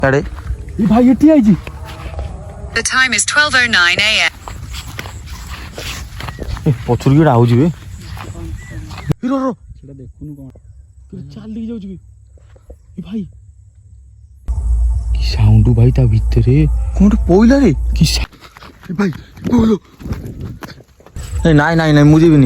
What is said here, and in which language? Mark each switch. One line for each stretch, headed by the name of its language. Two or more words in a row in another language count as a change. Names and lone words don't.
Odia: ଆଡ଼େ ଏ ଭାଇ ଏଠି ଆଇଛି।
English: The time is 12:09 a.m.
Odia: ପଛରୁ କିଏ ଆଉଛି ବେ? ହିରୋ ସେଟା ଦେଖୁନୁ କଣ ଚାଲିକି ଯାଉଛି ବେ? ଏ ଭାଇ କି ସାଉଣ୍ଡ ଭାଇ ତା ଭିତରେ କଣ ଗୋଟେ ପଇଲା ରେ କି ଭାଇ ନାଇଁ ନାଇଁ ନାଇଁ ମୁଁ ଯିବିନି।